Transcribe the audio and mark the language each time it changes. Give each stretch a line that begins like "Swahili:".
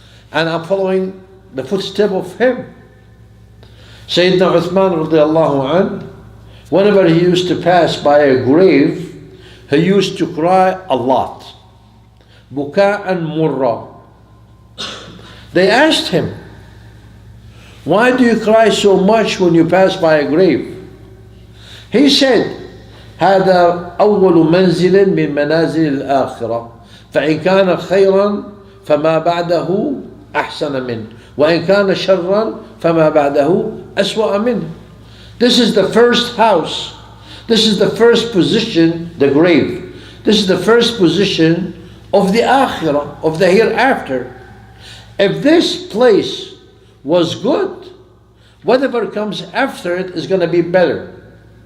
English: And I'm following the footstep of him. Sayyidina Uthman radiallahu anh, whenever he used to pass by a grave, he used to cry a lot.
Arabic: Buka'an murra.
English: They asked him, why do you cry so much when you pass by a grave? He said,
Arabic: هذا أول منزل من منازل الآخرة فإن كان خيرا فما بعده أحسن منه وإن كان شرا فما بعده أسوأ منه.
English: This is the first house. This is the first position, the grave. This is the first position of the akhirah, of the hereafter. If this place was good, whatever comes after it is going to be better.